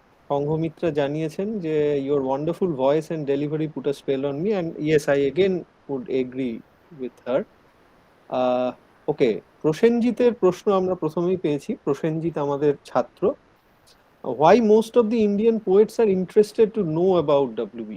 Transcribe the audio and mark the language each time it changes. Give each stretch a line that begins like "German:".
Bangla: সংঘমিত্রা জানিয়েছেন যে
English: your wonderful voice and delivery put a spell on me, and yes, I again would agree with her.
Bangla: ওকে, প্রসেনজিতের প্রশ্ন আমরা প্রথমেই পেয়েছি। প্রসেনজিৎ আমাদের ছাত্র,
English: why most of the Indian poets are interested to know about W.B.